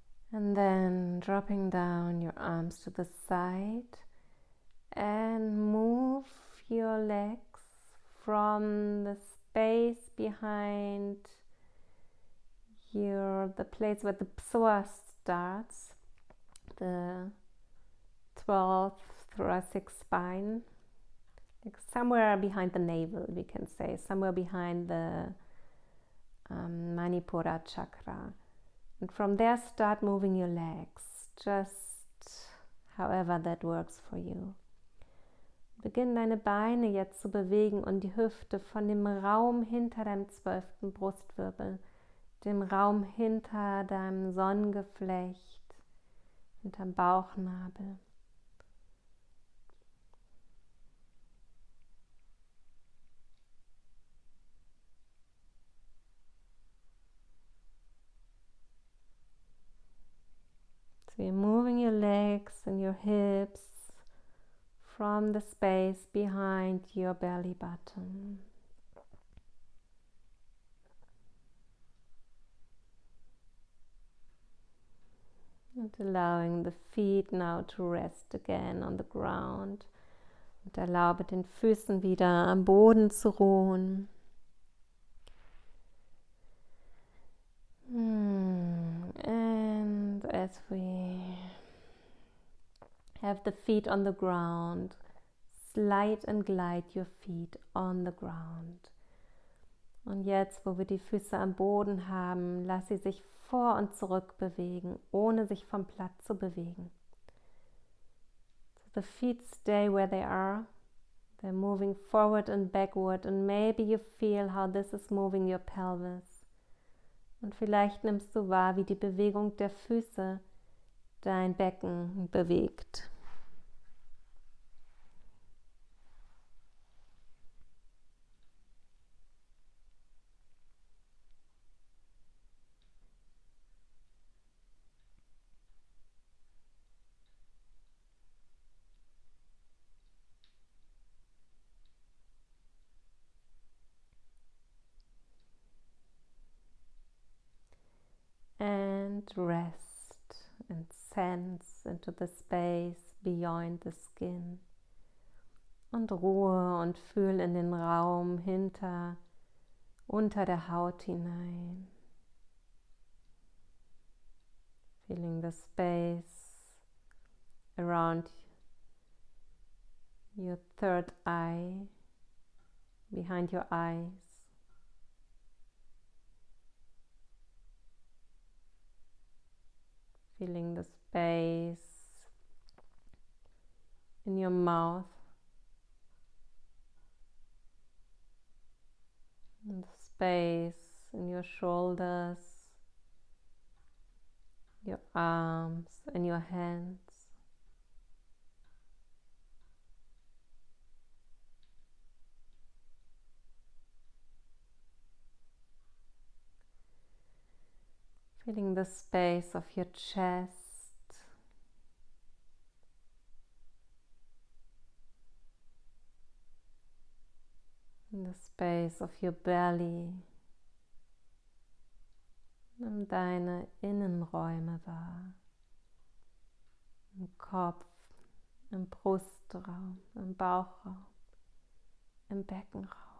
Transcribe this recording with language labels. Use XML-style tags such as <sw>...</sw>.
<en>And then dropping down your arms to the side and move your legs from the space behind the place where the psoas starts, the 12th thoracic spine, like somewhere behind the navel, we can say, somewhere behind the Manipura chakra. And from there start moving your legs, just however that works for you.</en> <de>Beginn deine Beine jetzt zu bewegen und die Hüfte von dem Raum hinter deinem 12. Brustwirbel, dem Raum hinter deinem Sonnengeflecht, hinterm Bauchnabel.</de> <en>So you're moving your legs and your hips from the space behind your belly button. And allowing the feet now to rest again on the ground.</en> <de>Und erlaube den Füßen wieder am Boden zu ruhen.</de> <en>And as we have the feet on the ground, slide and glide your feet on the ground.</en> <de>Und jetzt, wo wir die Füße am Boden haben, lass sie sich vor und zurück bewegen, ohne sich vom Platz zu bewegen.</de> <en>So the feet stay where they are. They're moving forward and backward, and maybe you feel how this is moving your pelvis.</en> <de>Und vielleicht nimmst du wahr, wie die Bewegung der Füße dein Becken bewegt.</de> <en>And rest and sense into the space beyond the skin.</en> <de>Und Ruhe und fühl in den Raum unter der Haut hinein.</de> <en>Feeling the space around your third eye, behind your eyes. Feeling the space in your mouth, and the space in your shoulders, your arms and your hands. Feeling the space of your chest, and the space of your belly.</en> <de>Nimm deine Innenräume wahr, im Kopf, im Brustraum, im Bauchraum, im Beckenraum.</de>